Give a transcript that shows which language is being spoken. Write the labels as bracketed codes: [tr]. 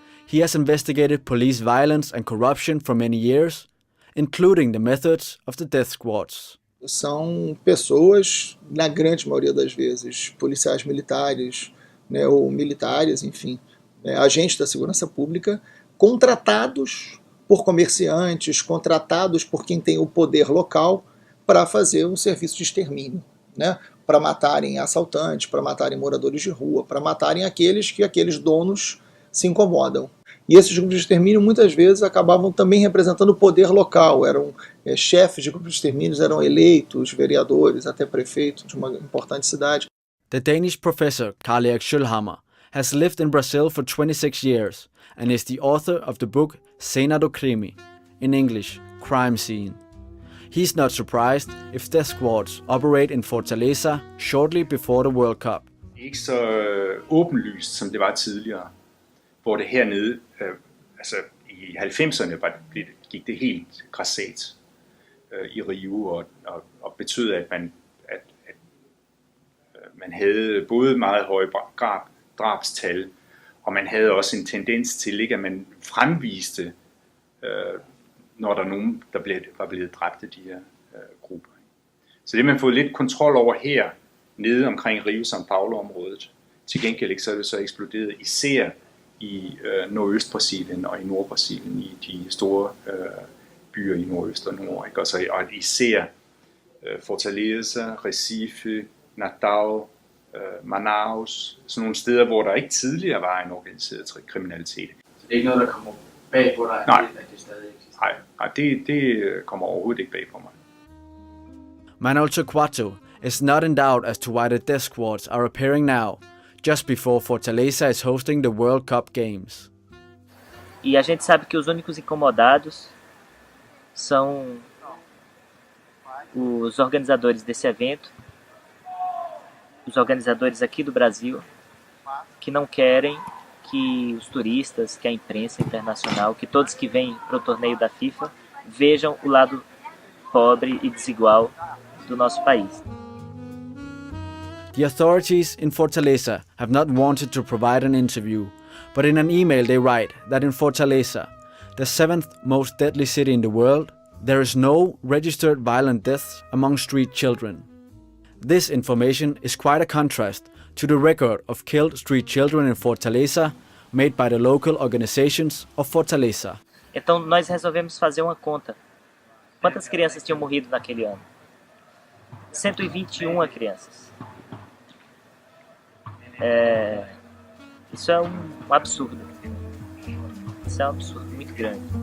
[en] He has investigated police violence and corruption for many years, including the methods of the death squads. [pt] São pessoas, na grande maioria das vezes, policiais militares, né, ou militares, enfim, agentes da segurança pública, contratados por comerciantes, contratados por quem tem o poder local para fazer um serviço de extermínio, né? Para matarem assaltantes, para matarem moradores de rua, para matarem aqueles que aqueles donos se incomodam. E esses grupos de extermínio muitas vezes acabavam também representando o poder local, eram chefes de grupos de extermínios, eram eleitos, vereadores, até prefeitos de uma importante cidade. [en] The Danish professor Karl-Erik Schølhammer has lived in Brazil for 26 years and is the author of the book Cena do Crime, in English, Crime Scene. He's not surprised if death squads operate in Fortaleza shortly before the World Cup. [da] Ikke så åbenlyst, som det var tidligere, hvor det hernede, altså i 90'erne gik det helt grassat i Rio, og betød, at man havde både meget høje drabstal, og man havde også en tendens til, ikke, at man fremviste, når der er nogen, der var blevet dræbt af de her grupper. Så det man har fået lidt kontrol over her, nede omkring Rio-São Paulo-området. Til gengæld ikke, så er det så eksploderet, især i Nordøst-Brasilien og i Nord-Brasilien, i de store byer i Nordøst og Nord. Ikke? Og især Fortaleza, Recife, Natal, Manaus, sådan nogle steder, hvor der ikke tidligere var en organiseret kriminalitet. Så det er ikke noget, der kommer bag på dig, Nej. at det stadig eksisterer? Nej, det kommer overhovedet ikke bag på mig. [en] Manuel Torquato is not in doubt as to why the death squads are appearing now, just before Fortaleza is hosting the World Cup Games. [pt] E a gente sabe que os únicos incomodados são os organizadores desse evento, os organizadores aqui do Brasil, que não querem que os turistas, que a imprensa internacional, que todos que vêm para o torneio da FIFA vejam o lado pobre e desigual do nosso país. [en] The authorities in Fortaleza have not wanted to provide an interview, but in an email they write that in Fortaleza, the 7th most deadly city in the world, there is no registered violent deaths among street children. This information is quite a contrast to the record of killed street children in Fortaleza made by the local organizations of Fortaleza. [pt] Então nós resolvemos fazer uma conta. Quantas crianças tinham morrido naquele ano? 121 crianças. Isso é um absurdo. Isso é um absurdo muito grande.